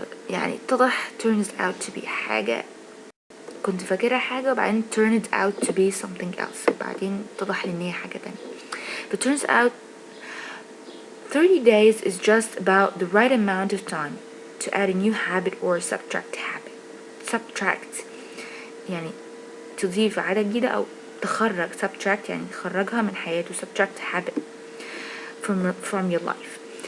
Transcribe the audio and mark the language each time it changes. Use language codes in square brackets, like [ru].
[ar] يعني اتضح [en] turns out to be [ar] حاجة كنت فاكرها حاجة وبعدين [en] turned out to be something else [ar] وبعدين اتضح لي ان هي حاجة تانية. [en] But turns out 30 days is just about the right amount of time to add a new habit or subtract habit. [ar] Subtract يعني تضيف عادة جديدة أو تخرج. subtract يعني تخرجها من حياته. [en] subtract habit from your life.